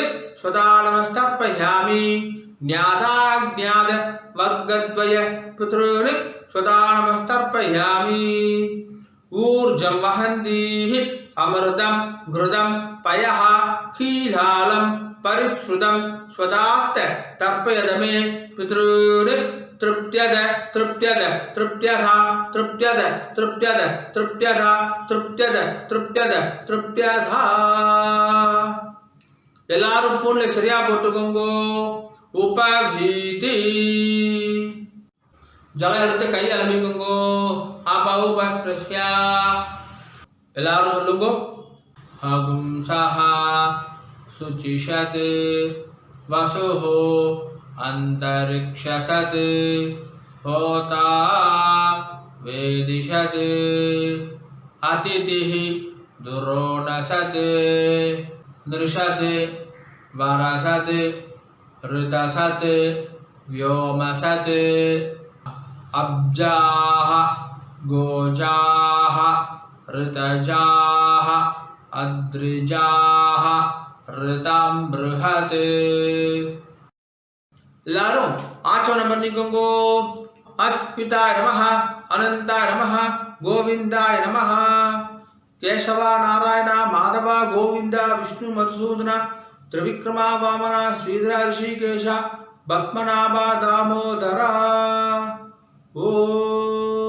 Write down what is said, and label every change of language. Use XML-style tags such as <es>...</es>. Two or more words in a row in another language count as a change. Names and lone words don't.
<sa>स्वधा नमस्तर्पयामि ज्ञादाज्ञाद वर्गद्वय पितॄन् स्वधा नमस्तर्पयामि ऊर्जं वहन्तीः अमृतं घृतं पयः क्षीरालं परिश्रुतं स्वदास्त तर्पयद मे पितॄन् तृप्त्यद तृप्त्यद तृप्त्यः तृप्त्यद तृप्त्यद तृप्त्यः तृप्त्यद तृप्त्यद तृप्त्यधा</sa> <ta>எல்லாரும் பூன்ல சரியா போட்டுக்கோங்க உபவீதி ஜலம் எடுத்து கை அலம்பிக்கோங்க அபௌபஸ்ப்ரஷ்யா எல்லாரும் சொல்லுங்க</ta> <sa>अकुम् सहा शुचिषत् वसुः अन्तरिक्षसत् होता वेदिषत् अतिथिः दुरोणसत् नृषत् वरसत् ऋतसत् व्योमसत् अब्जाः गोजाः ऋतजाः अद्रिजाः ऋतं बृहत्</sa> <ta>எல்லாரும் ஆச்சோனம் பண்ணிக்கோங்க</ta> <sa>அच्युताय नमः अनंताय नमः गोविंदाय नमः केशव नारायण माधव गोविंद विष्णु मधुसूदन त्रिविक्रमा वामन श्रीधर ऋषिकेश पद्मनाभ दामोदर ओ</sa>